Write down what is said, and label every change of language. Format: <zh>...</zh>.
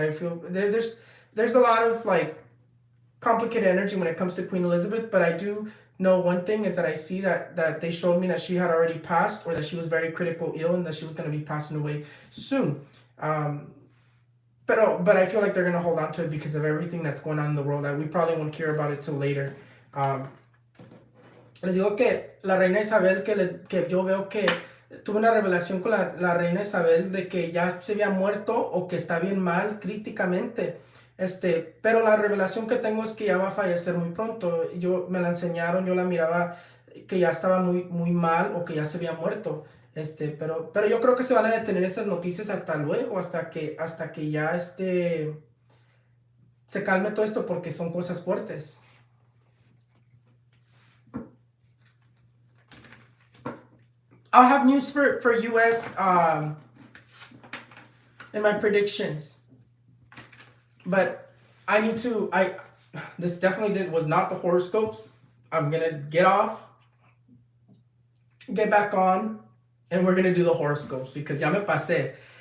<en>I feel there's a lot of like complicated energy when it comes to Queen Elizabeth, but I do know one thing is that I see that they showed me that she had already passed, or that she was very critical ill, and that she was going to be passing away soon. Um, but I feel like they're going to hold on to it because of everything that's going on in the world. That we probably won't hear about it till later.</en> <es>Um, Les digo que la reina Isabel, que yo veo que tuve una revelación con la reina Isabel de que ya se había muerto, o que está bien mal críticamente. Pero la revelación que tengo es que ya va a fallecer muy pronto. Yo me la enseñaron, yo la miraba que ya estaba muy, muy mal, o que ya se había muerto. Pero yo creo que se van a detener esas noticias hasta luego, hasta que ya se calme todo esto, porque son cosas fuertes.</es> <en>I'll have news for US in my predictions, but I need to. This definitely was not the horoscopes. I'm gonna get off, get back on, and we're gonna do the horoscopes, because</en> <es>ya me pasé.</es>